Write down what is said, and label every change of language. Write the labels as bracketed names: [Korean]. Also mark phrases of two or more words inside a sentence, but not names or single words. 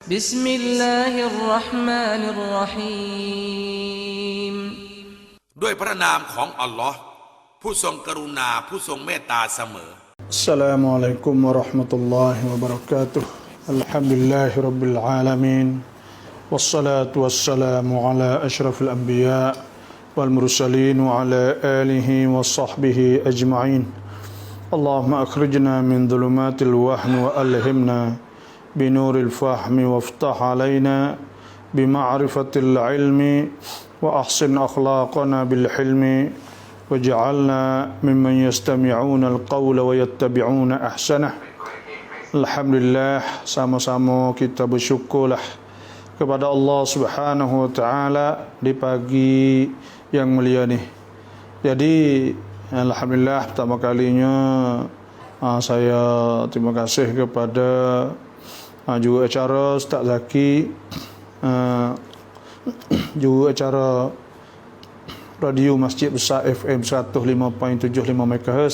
[Arabic] Bismillahirrahmanirrahim [Thai] ด้วยพระนามของอัลลอฮ์ผู้ทรงกรุณาผู้ทรงเมตตาเสมอ [Arabic] السلام عليكم ورحمة الله وبركاته. الحمد لله رب العالمين. والصلاة والسلام على أشرف الأنبياء والمرسلين وعلى آله وصحبه أجمعين. اللهم أخرجنا من ظلمات الوهم وألهمنا بنور الفهم وافتح علينا بمعرفة العلم وحسن أخلاقنا بالحلم واجعلنا ممن يستمعون القول ويتبعون أحسنه. [Malay] Alhamdulillah, sama-sama kita bersyukurlah kepada Allah [Arabic] سبحانه وتعالى [Malay] di pagi yang mulia ni. Jadi alhamdulillah pertama kalinya saya terima kasih kepada juru acara Ustaz Zaki, juru acara Radio Masjid Besar FM 105.75 MHz.